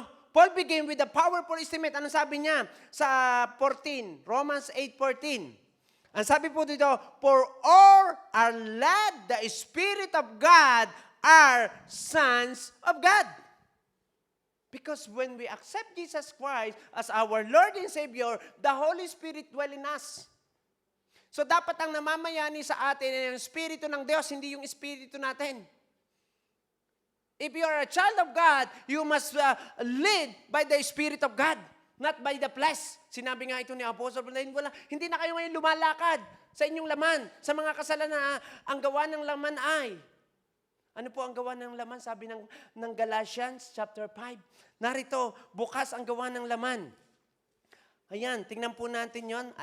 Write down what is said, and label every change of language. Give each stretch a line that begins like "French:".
English: Paul began with a powerful statement.
Filipino: Ano sabi niya sa 14,
English: Romans 8:14?
Filipino: Ang sabi po dito,
English: for all are led the Spirit of God are sons of God. Because when we accept Jesus Christ as our Lord and Savior, the Holy Spirit dwell in us.
Filipino: So dapat ang namamayani sa atin ay ang Espiritu ng Diyos, hindi yung Espiritu natin.
English: If you are a child of God, you must lead by the Spirit of God, not by the flesh.
Filipino: Sinabi nga ito ni Apostle Paul, hindi na kayo ngayon lumalakad sa inyong laman, sa mga kasalanan, ang gawa ng laman ay. Ano po ang gawa ng laman? Sabi ng Galatians chapter 5. Narito, bukas ang gawa ng laman. Ayan, tingnan po natin yon.